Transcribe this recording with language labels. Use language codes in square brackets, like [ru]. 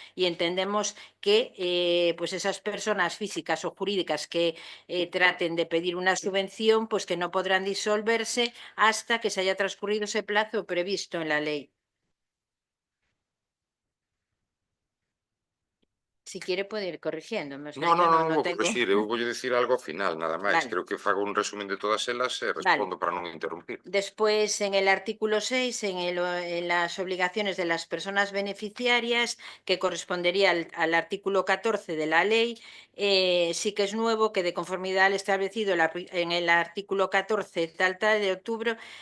[es] Y entendemos que pues esas personas físicas o jurídicas que traten de pedir una subvención, pues que no podrán disolverse hasta que se haya transcurrido ese plazo previsto en la ley. Si quiere puede ir corrigiéndome. O sea, yo [gl] Non vou [es] tengo... [gl] corrixir, eu voulle dicir algo ao final, nada máis. [es] Vale. [gl] Creo que fago un resumen de todas elas e respondo para non interrumpir. [es] Después, en el artículo 6, en las obligaciones de las personas beneficiarias, que correspondería al artículo 14 de la ley, sí que es nuevo que de conformidad al establecido en el artículo 14 tal de octubre,